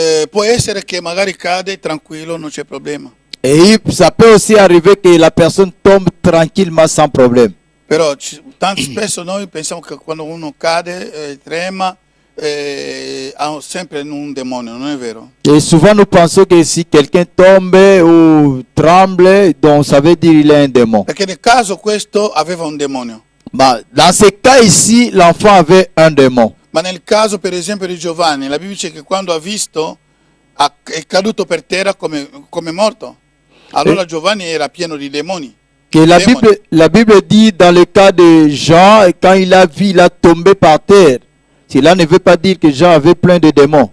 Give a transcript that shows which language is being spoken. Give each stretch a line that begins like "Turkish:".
Italian: Può essere che magari cade tranquillo, non c'è problema.
French: Et ça peut aussi arriver que la personne tombe tranquillement sans problème.
Italian: Però tanto spesso noi pensiamo che quando uno cade, trema, ha sempre un demonio, non è vero?
French: Et souvent nous pensons que si quelqu'un tombe ou tremble, donc ça veut dire qu'il est un démon.
Italian: Perché nel caso questo aveva un demonio.
French: Bah, dans ce cas ici, l'enfant avait un démon.
Italian: Ma nel caso per esempio di Giovanni, la Bibbia dice che quando ha visto è caduto per terra come morto. Allora Giovanni era pieno di demoni.
French: Que la Bible dit dans le cas de Jean, quand il a vu, il a tombé par terre. Cela ne veut pas dire que Jean avait plein de démons.